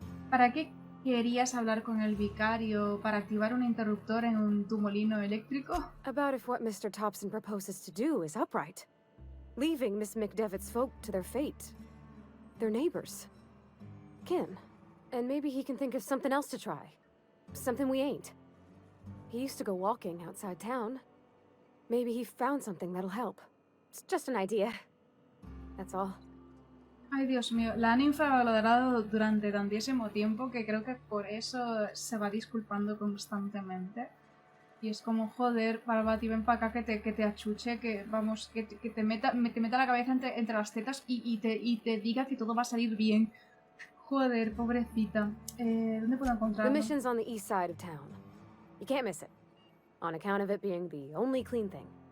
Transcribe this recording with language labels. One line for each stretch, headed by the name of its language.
Spanish: ¿Para qué querías hablar con el vicario? ¿Para activar un interruptor en tu molino eléctrico?
English: About if what Mr. Tobson proposes to do is upright. Leaving Miss McDevitt's folk to their fate. They're neighbors. Kin. And maybe he can think of something else to try. Something we ain't. He used to go walking outside town. Maybe he found something that'll help. It's just an idea. That's all.
Spanish: Ay, Dios mío. La han infravalorado durante tantísimo tiempo que creo que por eso se va disculpando constantemente. Y es como, joder, Parvati, ven para acá que te achuche, que vamos, que te meta la cabeza entre las tetas y te diga que todo va a salir bien. Joder, pobrecita. ¿Dónde puedo encontrarlo?
English: The mission's on the east side of town. You can't miss it. On account of it being the only clean thing.